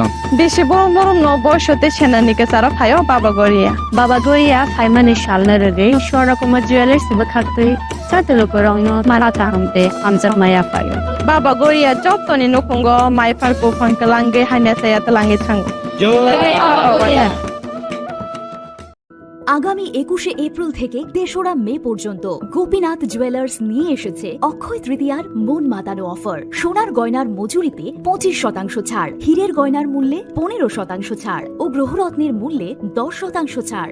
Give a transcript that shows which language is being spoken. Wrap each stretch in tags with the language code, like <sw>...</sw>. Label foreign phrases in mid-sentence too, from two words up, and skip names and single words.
<trp>बेसे बरम बरम न बयसते सेनानिके सारा फायो बाबा गोरिया फाइमानि सालना रगे शरकमा ज्वेलर्स बखाते साते लुकुरगनो मारा तामते आमजा माया फायो बाबा गोरिया जतनि नखंगो माइफारको फंकलांगे हाइना साया तलांगे थांग</trp> <bn>আগামী 21শে এপ্রিল থেকে 3রা মে পর্যন্ত গোপীনাথ জুয়েলার্স নিয়ে এসেছে অক্ষয় তৃতীয়ার মন মাতানো অফার। সোনার গয়নার মজুরিতে 25% ছাড়, হীরের গয়নার মূল্যে 15% ছাড় ও গ্রহরত্নের মূল্যে 10% ছাড়।</bn>